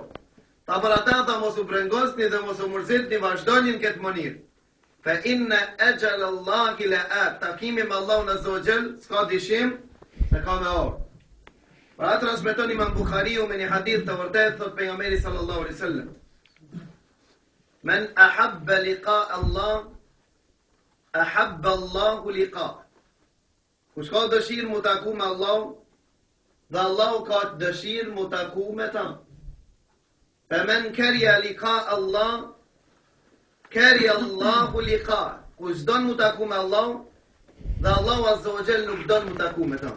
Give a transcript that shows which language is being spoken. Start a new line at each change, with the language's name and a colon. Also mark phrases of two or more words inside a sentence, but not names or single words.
Albanian: Ta për ata tha mos u brengosni dhe mos u mërzitni, vazhdojnë këtë mënyrë.
Arabic: فإن أجل الله لآت.
Albanian: Takimi me Allahun
Arabic: عز وجل
Albanian: s'ka dyshim se ka me ardhur. Pra transmeton Imam Bukhariu me një hadith të vërtetë, thot pejgamberi
Arabic: صلى الله عليه وسلم: من أحب لقاء الله، أحب الله لقاءه.
Albanian: Kush ka dëshirë mu taku me Allah, dhe Allahu ka dëshirë mu taku me ta.
Arabic: فمن كره لقاء الله، كره الله لقاءه.
Albanian: Kush don mu taku me Allah, dhe Allahu
Arabic: عز وجل
Albanian: nuk don mu taku me ta.